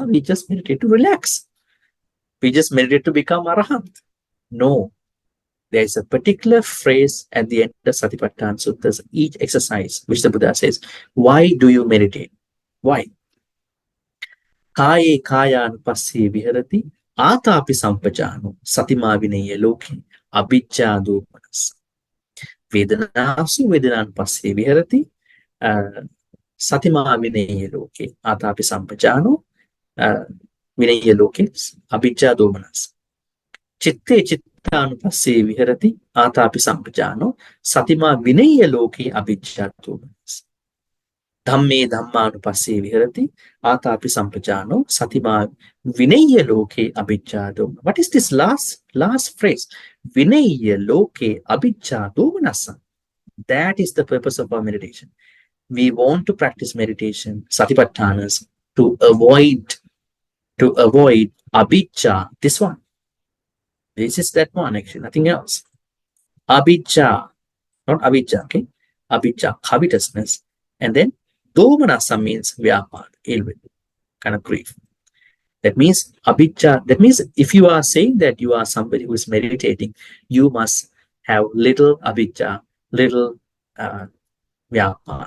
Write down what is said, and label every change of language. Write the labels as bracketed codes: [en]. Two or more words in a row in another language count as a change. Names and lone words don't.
[en] We just meditate to relax. We just meditate to become arahant. No. There is a particular phrase at the end of Satipatthana Sutta, each exercise, which the Buddha says, why do you meditate? Why? [pi] Kaye kayanupassye viharati atapi sampajano satima vinaya loke abhijja domanas. Vedanasu vedananupassye viharati satima vinaya loke atapi sampajano vinaya loke abhijja domanas. Chitte chittanupassye viharati atapi sampajano satima vinaya loke abhijja domanas. Dhamme dhammanupassye viharati atapi sampajano satima vinaya loke abhijja domanas. [en] What is this last phrase? [pi] Vinaya loke abhijja domanas. [en] That is the purpose of our meditation. We want to practice meditation, satipatthanas, to avoid abhijja, this one. This is that one, actually, nothing else. Abhijja, not avijja, okay? Avijja, covetousness. And then domanasa means vyapad, ill will, kind of grief. That means avijja, that means if you are saying that you are somebody who is meditating, you must have little avijja, little vyapad.